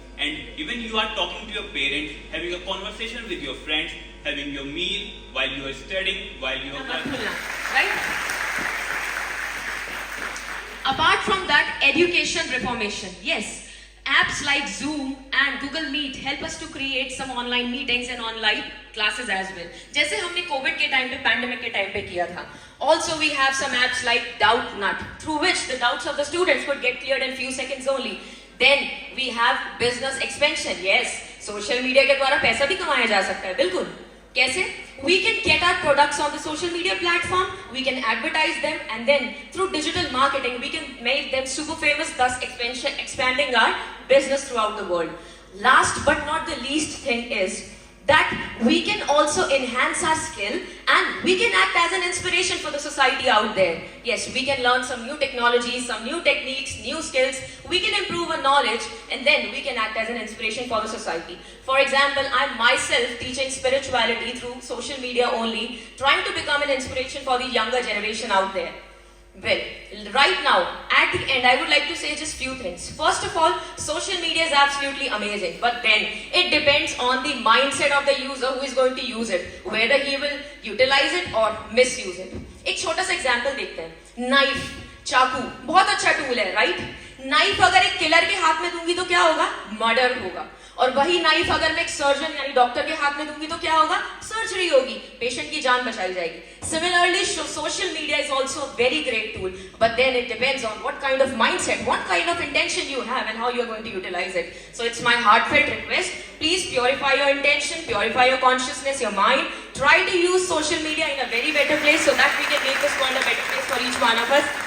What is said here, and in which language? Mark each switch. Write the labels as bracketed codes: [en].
[en] And even you are talking to your parents, having a conversation with your friends, having your meal while you are studying, while you are right? Apart from that, education reformation. Yes, apps like Zoom and Google Meet help us to create some online meetings and online classes as well. [hi] जैसे हमने Covid के time पे, pandemic के time पे किया था. [en] Also, we have some apps like Doubtnut, through which the doubts of the students could get cleared in few seconds only. Then we have business expansion. Yes, social media [hi] के द्वारा पैसा भी कमाया जा सकता है, बिल्कुल. कैसे? [en] We can get our products on the social media platform, we can advertise them, and then through digital marketing, we can make them super famous, thus expanding our business throughout the world. Last but not the least thing is that we can also enhance our skill and we can act as an inspiration for the society out there. Yes, we can learn some new technologies, some new techniques, new skills. We can improve our knowledge and then we can act as an inspiration for the society. For example, I'm myself teaching spirituality through social media only, trying to become an inspiration for the younger generation out there. Well, right now, at the end, I would like to say just few things. First of all, social media is absolutely amazing, but then it depends on the mindset of the user who is going to use it, whether he will utilize it or misuse it. [hi] एक छोटा सा example देखते हैं. Knife, चाकू, बहुत अच्छा tool है, right? Knife अगर एक किलर के हाथ में दूंगी तो क्या होगा? मर्डर होगा. और वही नाइफ अगर मैं एक सर्जन यानी डॉक्टर के हाथ में दूंगी तो क्या होगा? सर्जरी होगी, पेशेंट की जान बचाई जाएगी. [en] Similarly, social media is also a very great tool, but then it depends on what kind of mindset, what kind of intention you have and how you are going to utilize it. So it's my heartfelt request, please purify your intention, purify your consciousness, your mind. Try to use social media in a very better place so that we can make this world a better place for each one of us.